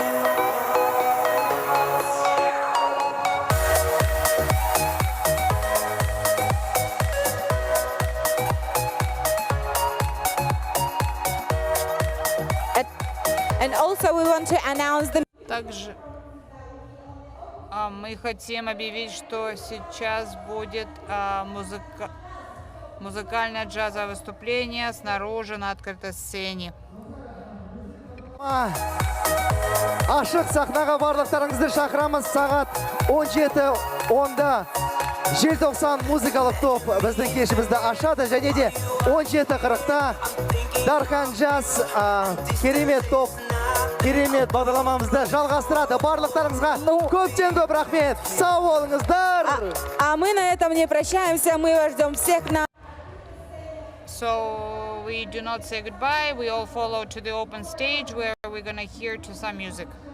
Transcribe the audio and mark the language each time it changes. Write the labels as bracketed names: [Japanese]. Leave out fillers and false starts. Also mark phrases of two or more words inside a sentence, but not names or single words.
[English] And also we want to announce the [Russian] Также мы хотим объявить, что сейчас будет музыкальное джазовое выступление снаружи на открытой сцене. [Kazakh] Ашық сахнаға барлықтарыңызды шақырамыз. Сағат 17:10-да желтоқсан музыкалық топ біздің кешімізді ашады, және де 17:40-та Дархан Джаз керемет топ, керемет бағдарламамызды жалғастырады. Барлықтарыңызға көптен көп рахмет. Сау болыңыздар. [Russian] А мы на этом не прощаемся, мы вас ждем всех на... [English] So we do not say goodbye. We all follow to the open stage where we're gonna hear to some music.